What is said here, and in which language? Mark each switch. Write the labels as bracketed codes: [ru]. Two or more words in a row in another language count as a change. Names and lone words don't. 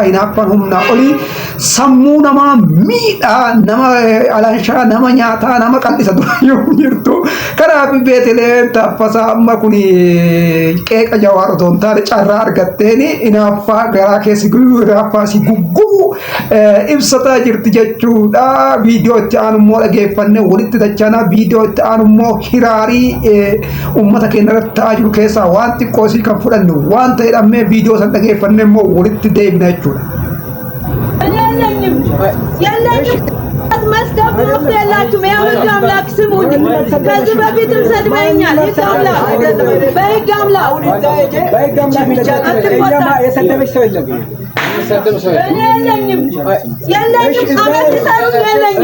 [om] Hinaaffan humnaa olii sammuu namaa miidhaa nama alaanshaa nama nyaataa nama qal'isa dura jirtu kanaaf Beeteleem Taaffasaa amma kun qeeqa Jawaar otoo hin taane carraa argatteen hinaaffaa garaa keessi hinaaffaa si guggubu ibsataa jirti jechuudha. Viidiyoo itti aanu immoo dhageeffannee walitti dachana. Viidiyoo itti aanu immoo hiraarii uummata keenya irratti ta'aa jiru keessaa waan xiqqoo sii kan fudhannu waan ta'e dhammee viidiyoo san dhageeffannee immoo walitti deebina jechuudha. [am] መስደብ መፍትሄ የላችሁም። የህግ አምላክ ስሙኝ። ከዚህ በፊትም ሰድበኛል። ህግ አምላክ በህግ አምላክ የሰደበች ሰው የለም። እኔ የለኝም አመት ሰሩ የለኝም።